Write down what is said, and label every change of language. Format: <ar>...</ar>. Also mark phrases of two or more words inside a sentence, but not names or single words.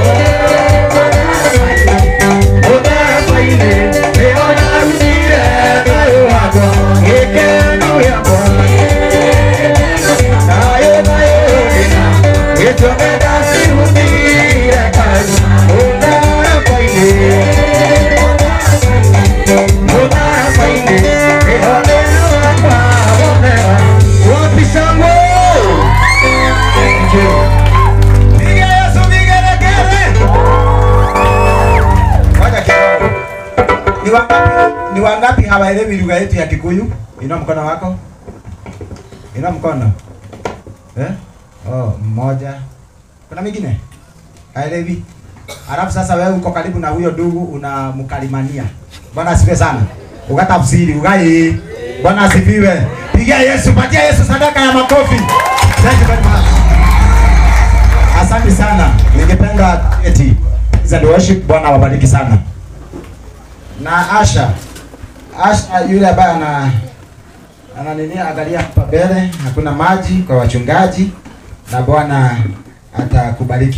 <ki>Mũtharaba-inĩ nĩho ndarutire thayũ wakwa, gĩkeno gĩakwa, thayũ ndĩna gĩtũmi ndacirutire Kalvari. Mũtharaba-inĩ nĩho thĩna wakwa wonera. Wapisangwo.</ki> <en>Thank you.</en> <sw>Piga Yesu vigelegele. Ngoja kidogo. Ni wangapi hawaelewi lugha yetu ya Kikuyu? Inua mkono wako. Inua mkono. Oh, mmoja. Kuna mwingine? Haelewi. Alafu sasa wewe uko karibu na huyo ndugu unamkalimania. Bwana asifiwe sana. Ukatafsiri, ugai. Bwana asifiwe. Pigia Yesu, patia Yesu sadaka ya makofi.</sw> <en>Thank you very much.</en> <sw>Asante sana. Ningependa eti za worship. Bwana wabariki sana. Na Asha yule ambaye ana nini, angalia hapa mbele, hakuna maji kwa wachungaji na Bwana atakubariki.</sw>